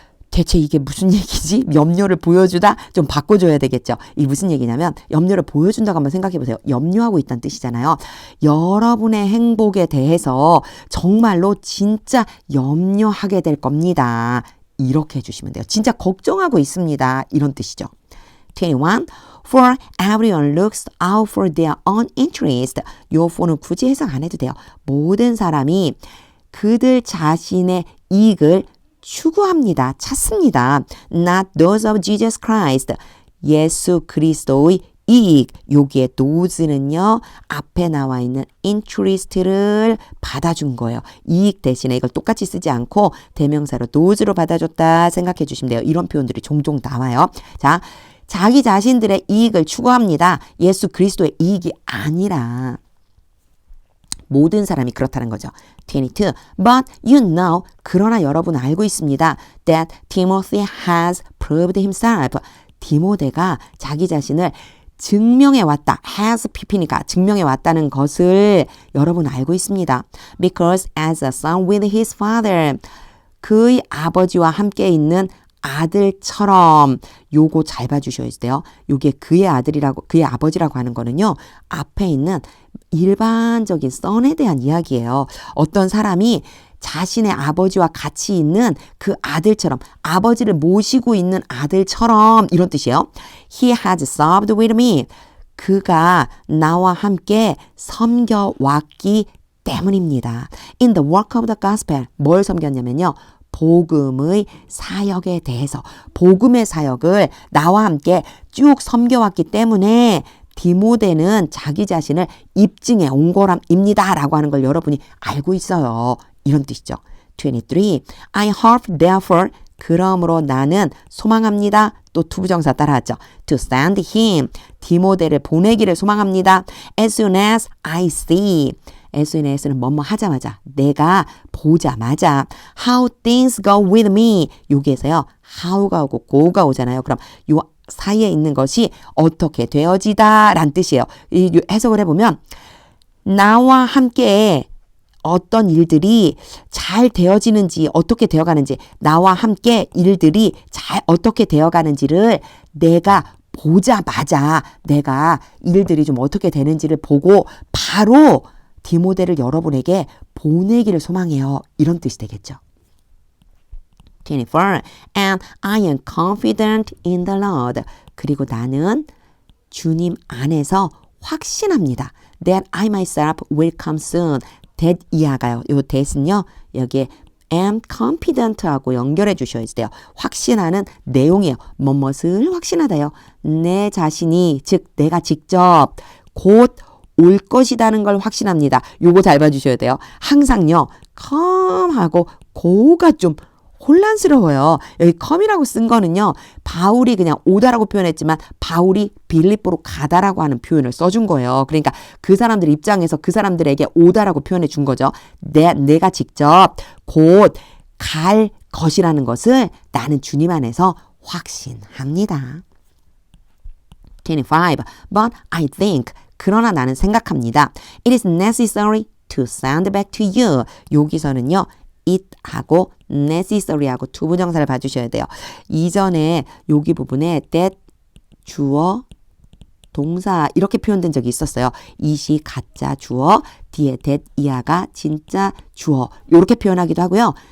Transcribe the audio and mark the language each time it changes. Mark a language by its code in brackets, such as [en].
[ko] 대체 이게 무슨 얘기지? 염려를 보여주다? 좀 바꿔줘야 되겠죠. 이게 무슨 얘기냐면 염려를 보여준다고 한번 생각해 보세요. 염려하고 있다는 뜻이잖아요. 여러분의 행복에 대해서 정말로 진짜 염려하게 될 겁니다. 이렇게 해주시면 돼요. 진짜 걱정하고 있습니다. 이런 뜻이죠. 21. [en] For everyone looks out for their own interest. [ko] 요 for는 굳이 해석 안 해도 돼요. 모든 사람이 그들 자신의 이익을 추구합니다. 찾습니다. [en] Not those of Jesus Christ. [ko] 예수 그리스도의 이익. 여기에 those는요. 앞에 나와 있는 interest를 받아준 거예요. 이익 대신에 이걸 똑같이 쓰지 않고 대명사로 those로 받아줬다 생각해 주시면 돼요. 이런 표현들이 종종 나와요. 자, 자기 자신들의 이익을 추구합니다. 예수 그리스도의 이익이 아니라 모든 사람이 그렇다는 거죠. 22. [en] But you know, [ko] 그러나 여러분 알고 있습니다. [en] That Timothy has proved himself. [ko] 디모데가 자기 자신을 증명해 왔다. has pp니까 증명해 왔다는 것을 여러분 알고 있습니다. [en] Because as a son with his father. [ko] 그의 아버지와 함께 있는 아들처럼 요거 잘 봐주셔야 돼요. 요게 그의 아들이라고 그의 아버지라고 하는 거는요. 앞에 있는 일반적인 son에 대한 이야기예요. 어떤 사람이 자신의 아버지와 같이 있는 그 아들처럼 아버지를 모시고 있는 아들처럼 이런 뜻이에요. [en] He has served with me. [ko] 그가 나와 함께 섬겨왔기 때문입니다. [en] In the work of the gospel. [ko] 뭘 섬겼냐면요. 복음의 사역에 대해서 복음의 사역을 나와 함께 쭉 섬겨왔기 때문에 디모데는 자기 자신을 입증해 온 거랍니다 라고 하는 걸 여러분이 알고 있어요. 이런 뜻이죠. 23. [en] I hope therefore [ko] 그러므로 나는 소망합니다. 또 투부정사 따라하죠. [en] To send him [ko] 디모데를 보내기를 소망합니다. [en] As soon as I see [ko] SNS는 뭐뭐 하자마자, 내가 보자마자 [en] how things go with me. [ko] 여기에서요. how가 오고 go가 오잖아요. 그럼 요 사이에 있는 것이 어떻게 되어지다 라는 뜻이에요. 이 해석을 해보면 나와 함께 어떤 일들이 잘 되어지는지 어떻게 되어가는지 나와 함께 일들이 잘 어떻게 되어가는지를 내가 보자마자 내가 일들이 좀 어떻게 되는지를 보고 바로 디모데를 여러분에게 보내기를 소망해요. 이런 뜻이 되겠죠. 24. [en] And I am confident in the Lord. [ko] 그리고 나는 주님 안에서 확신합니다. [en] That I myself will come soon. [ko] that 이하가요. 요 that은요. 여기에 am confident하고 연결해 주셔야 돼요. 확신하는 내용이에요. 뭐뭇을 확신하다요. 내 자신이 즉 내가 직접 곧 올 것이라는 걸 확신합니다. 요거 잘 봐주셔야 돼요. 항상요. come하고 go가 좀 혼란스러워요. 여기 come이라고 쓴 거는요. 바울이 그냥 오다라고 표현했지만 바울이 빌립보로 가다라고 하는 표현을 써준 거예요. 그러니까 그 사람들 입장에서 그 사람들에게 오다라고 표현해 준 거죠. 내가 직접 곧 갈 것이라는 것을 나는 주님 안에서 확신합니다. 25. [en] But I think [ko] 그러나 나는 생각합니다. [en] It is necessary to send back to you. [ko] 여기서는요. it하고 necessary하고 두 부정사를 봐주셔야 돼요. 이전에 여기 부분에 that 주어 동사 이렇게 표현된 적이 있었어요. it이 가짜 주어 뒤에 that 이하가 진짜 주어 이렇게 표현하기도 하고요.